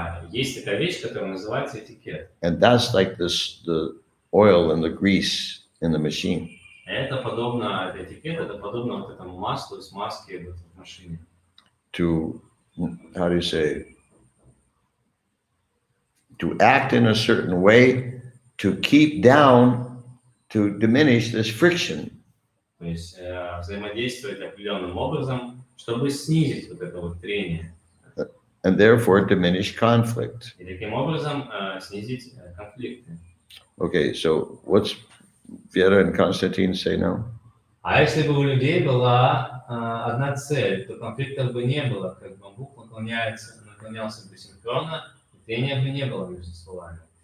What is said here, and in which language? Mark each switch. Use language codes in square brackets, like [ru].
[ru] Есть такая вещь, которая называется этикет. [en] And that's like the oil and the grease in the machine. [ru] Это этикет, это подобно вот этому маслу и смазке в машине. [en] To, how do you say, to act in a certain way, to keep down, to diminish this friction. [ru] То есть взаимодействовать определенным образом, чтобы снизить вот это вот трение. [en] And therefore diminish conflict. [ru] И таким образом снизить конфликты. [en] Okay, so what's Vera and Konstantin say now? [ru] А если бы у людей была одна цель, то конфликтов бы не было, как бамбук наклонялся бы синхронно, и трения бы не было между стволами.